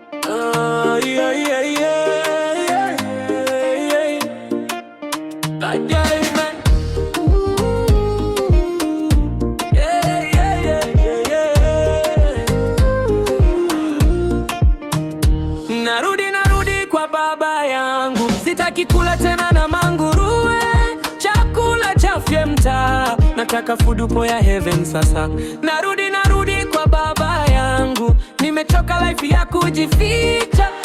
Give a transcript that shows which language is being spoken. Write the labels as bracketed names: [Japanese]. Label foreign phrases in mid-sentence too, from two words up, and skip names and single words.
[English] Ah, yeah, yeah, yeah, yeah, yeah, yeah. Ooh. Yeah, yeah, yeah, yeah, yeah. [Swahili] Narudi, narudi kwa baba yangu. Sitaki kula tena na manguruwe. Chakula cha fyemta. Nataka food upo ya heaven sasa. Narudi, narudi kwa baba yangu. Nimechoka life ya kujificha.